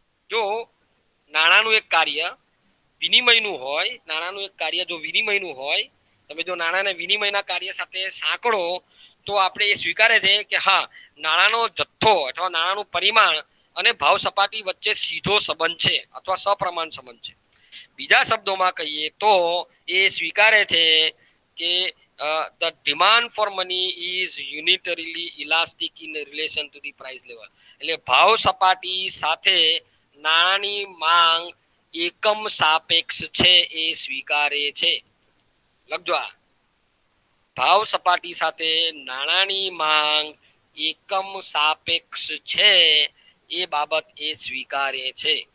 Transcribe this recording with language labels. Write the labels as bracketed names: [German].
[Gujarati] જો નાણાંનું એક કાર્ય વિનિમયનું હોય, જો વિનિમયનું હોય, તમે જો નાણાંને વિનિમયના કાર્ય સાથે સાંકળો તો આપણે એ સ્વીકારે છે કે હા, નાણાંનો જથ્થો અથવા નાણાંનું પરિમાણ અને ભાવ સપાટી વચ્ચે સીધો સંબંધ છે અથવા સપ્રમાણ સંબંધ છે. બીજા શબ્દોમાં કહીએ તો એ સ્વીકારે છે કે [English] the demand for money is unitarily elastic in relation to the price level. [Gujarati] એટલે ભાવ સપાટી સાથે નાણાંની માંગ એકમ સાપેક્ષ છે એ સ્વીકારે છે. લખજો આ, ભાવ સપાટી સાથે નાણાંની માંગ એકમ સાપેક્ષ છે એ બાબત એ સ્વીકારે છે.